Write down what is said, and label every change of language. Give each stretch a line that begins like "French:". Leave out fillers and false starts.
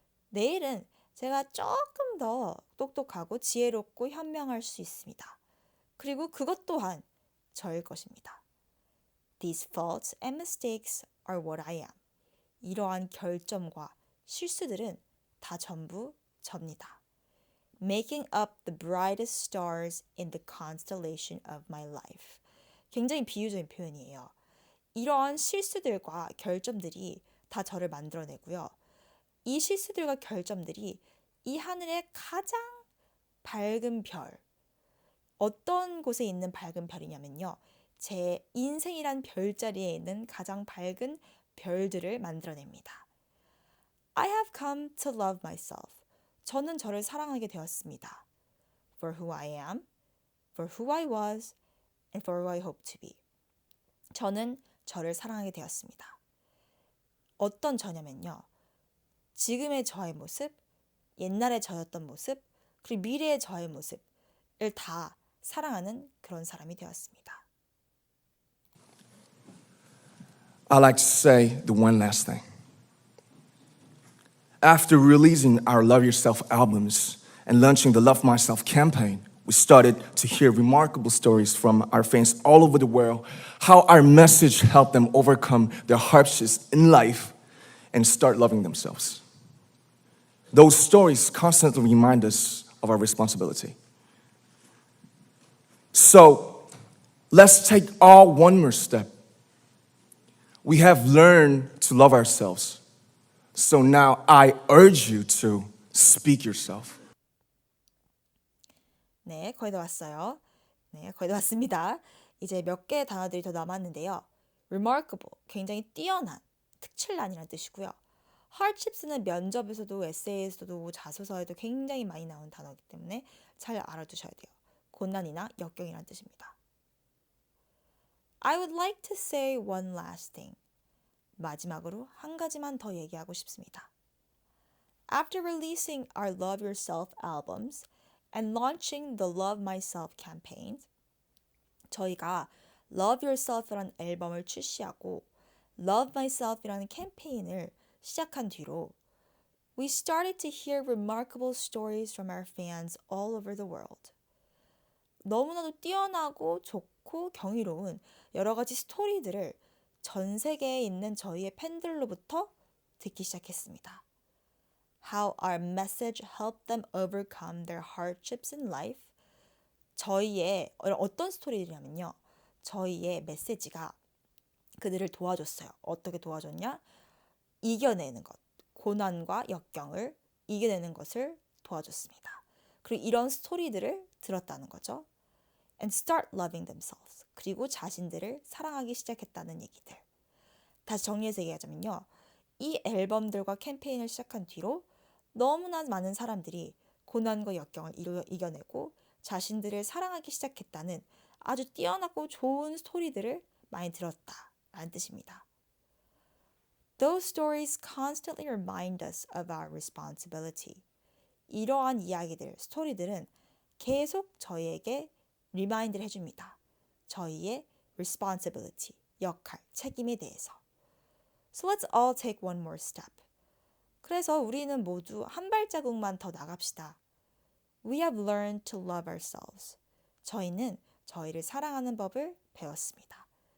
Korean: 내일은 제가 조금 더 똑똑하고 지혜롭고 현명할 수 있습니다. 그리고 그것 또한 저일 것입니다.
English: These faults and mistakes are what I am.
Korean: 이러한 결점과 실수들은 다 전부 접니다.
English: Making up the brightest stars in the constellation of my life.
Korean: 굉장히 비유적인 표현이에요. 이러한 실수들과 결점들이 다 저를 만들어내고요. 이 실수들과 결점들이 이 하늘의 가장 밝은 별, 어떤 곳에 있는 밝은 별이냐면요. 제 인생이란 별자리에 있는 가장 밝은 별들을 만들어냅니다.
English: I have come to love myself.
Korean: 저는 저를 사랑하게 되었습니다.
English: For who I am, for who I was, and for who I hope to be.
Korean: 저는 저를 사랑하게 되었습니다. 어떤 저냐면요. 지금의 저의 모습, 옛날의 저였던 모습, 그리고 미래의 저의 모습을 다 사랑하는 그런 사람이 되었습니다.
English: I like to say the one last thing. After releasing our Love Yourself albums and launching the Love Myself campaign, we started to hear remarkable stories from our fans all over the world, how our message helped them overcome their hardships in life and start loving themselves. Those stories constantly remind us of our responsibility. So, let's take all one more step. We have learned to love ourselves. So now I urge you to speak yourself.
Korean: 네, 거의 다 왔어요. 네, 거의 다 왔습니다. 이제 몇 개의 단어들이 더 남았는데요. remarkable, 굉장히 뛰어난, 특출난이라는 뜻이고요. hardships는 면접에서도 에세이에서도 자소서에도 굉장히 많이 나오는 단어이기 때문에 잘 알아두셔야 돼요. 고난이나 역경이라는 뜻입니다.
English: I would like to say one last thing.
Korean: 마지막으로 한 가지만 더 얘기하고 싶습니다.
English: After releasing our Love Yourself albums and launching the Love Myself campaign,
Korean: 저희가 Love Yourself이라는 앨범을 출시하고 Love Myself이라는 캠페인을 시작한 뒤로
English: we started to hear remarkable stories from our fans all over the world.
Korean: 너무나도 뛰어나고 좋고 경이로운 여러 가지 스토리들을 전 세계에 있는 저희의 팬들로부터 듣기 시작했습니다.
English: How our message helped them overcome their hardships in life.
Korean: 저희의 어떤 스토리냐면요. 저희의 메시지가 그들을 도와줬어요. 어떻게 도와줬냐? 이겨내는 것. 고난과 역경을 이겨내는 것을 도와줬습니다. 그리고 이런 스토리들을 들었다는 거죠.
English: And start loving themselves.
Korean: 그리고 자신들을 사랑하기 시작했다는 얘기들. 다시 정리해서 얘기하자면요. 이 앨범들과 캠페인을 시작한 뒤로 너무나 많은 사람들이 고난과 역경을 이겨내고 자신들을 사랑하기 시작했다는 아주 뛰어나고 좋은 스토리들을 많이 들었다라는 뜻입니다.
English: Those stories constantly remind us of our responsibility.
Korean: 이러한 이야기들, 스토리들은 계속 저희에게 리마인드를 해줍니다. 저희의 responsibility, 역할, 책임에 대해서.
English: So let's all take one more step.
Korean: 그래서 우리는 모두 한 발자국만 더 나갑시다.
English: We have learned to love ourselves.
Korean: 저희는 저희를 사랑하는 법을 배웠습니다.